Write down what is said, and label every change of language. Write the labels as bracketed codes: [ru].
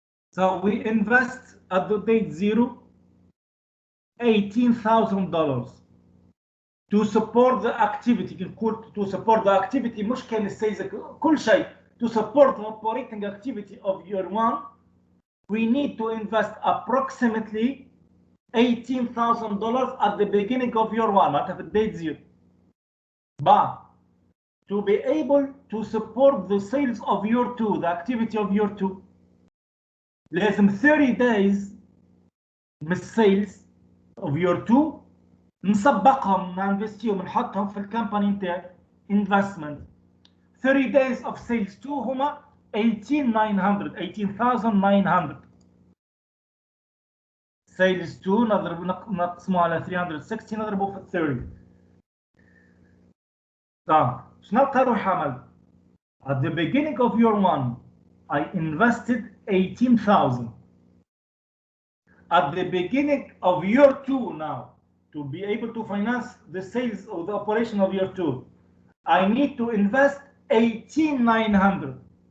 [en] So we invest at the date 0 $18,000 to support the activity. To support the activity [ar] مش كان السيلز كل شيء. [en] To support the operating activity of year 1, we need to invest approximately $18,000 at the beginning of year 1 [ar] معناتها في [en] date 0. But to be able to support the sales of year 2, the activity of year 2, [ar] لازم [en] 30 days [ar] من السيلز [en] of year 2 [ar] نسبقهم ننفستيهم نحطهم في الكامباني نتاع [en] investment. 30 days of sales 2 [ar] هما 18,900 sales 2 نقسموه على 360 نضربوه في 30. طيب شنو نلقى روحي عملت؟ [en] At the beginning of year 1 I invested 18,000. At the beginning of year 2 now, to be able to finance the sales of the operation of year 2, I need to invest 18,900.